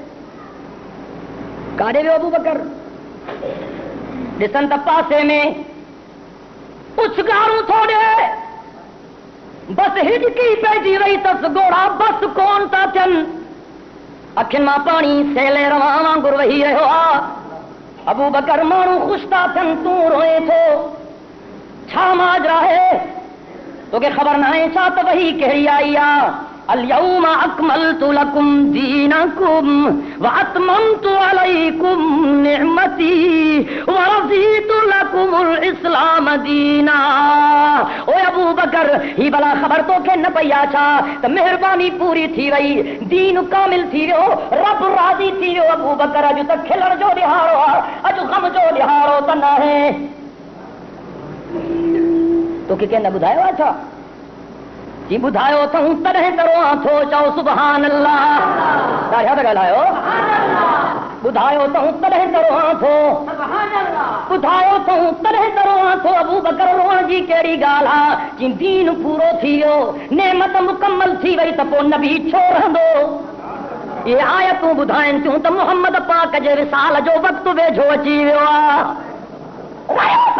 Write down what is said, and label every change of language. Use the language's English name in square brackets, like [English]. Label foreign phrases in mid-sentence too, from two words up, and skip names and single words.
[Sindhi] काॾे वियो अबू बकर ॾिसनि त पासे में उछगारूं थो ॾे बस हिॾकी पइजी वई तस घोड़ा बस कोन था थियनि अखियुनि मां पाणी सेले रवां वांगुरु वही रहियो आहे अबू बकर माण्हू ख़ुशि था थियनि तूं रोए थो छा माजरा आहे तोखे ख़बर न आहे छा त वही कहिड़ी आई आहे [Arabic] اليوم أكملت لكم دينكم وأتممت عليكم نعمتي ورضيت لكم الإسلام دينا [Sindhi] او ابو بکر ہی بلا خبر تو کہ نہ پیا چھا ت مہربانی پوری تھی وئی دین کامل تھی ویو رب راضی تھی ویو ابو بکر اج تک کھلڑ جو ॾिहाड़ो اج غم جو ॾिहाड़ो त न है तो के न ॿुधायो छा जी ॿुधायो अथऊं तॾहिं तरो थो चओ [Arabic] سبحان الله [Sindhi] ॾाढा था ॻाल्हायो ॿुधायो अथऊं तॾहिं तरो थो ॿुधायो अथऊं तॾहिं तरो थो अबू बकर रोअण जी कहिड़ी ॻाल्हि आहे जी दीन पूरो थी वियो नेमत मुकम्मल थी वई त पोइ नबी छो रहंदो इहे आयतूं ॿुधाइनि थियूं त मोहम्मद पाक जे विसाल जो वक़्तु वेझो अची वियो आहे